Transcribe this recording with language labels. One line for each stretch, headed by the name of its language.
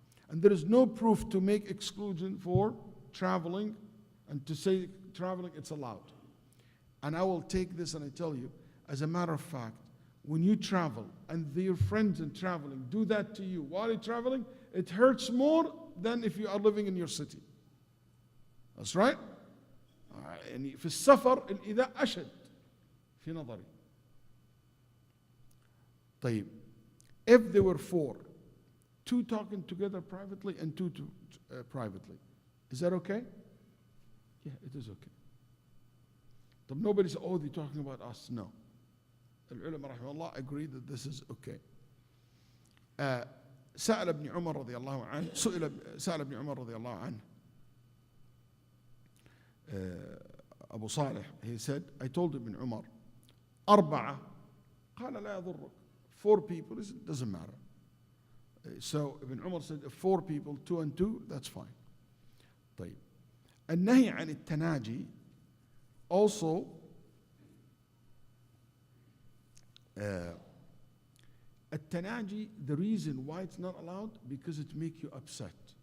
English: And there is no proof to make exclusion for traveling, and to say traveling it's allowed. And I will take this and I tell you, as a matter of fact, when you travel and your friends in traveling do that to you while you're traveling, it hurts more than if you are living in your city. That's right.
Arabic: يعني في السفر الإذاء أشد في نظري.
English: طيب, if there were four, two talking together privately and two privately, is that okay? Yeah, it is okay. But nobody says, oh, they're talking about us. No. العلماء رحمه الله agree that this is okay.
Arabic: سأل ابن عمر رضي الله عنه سأل ابن عمر رضي الله عنه Abu Salih, he said, I told Ibn Umar, أربعة قال لا يضرك.
English: 4 people, it doesn't matter. So Ibn Umar said, if 4 people, 2 and 2, that's fine.
Arabic: طيب.
English: النهي عن التناجي also التناجي, the reason why it's not allowed, because it makes you upset.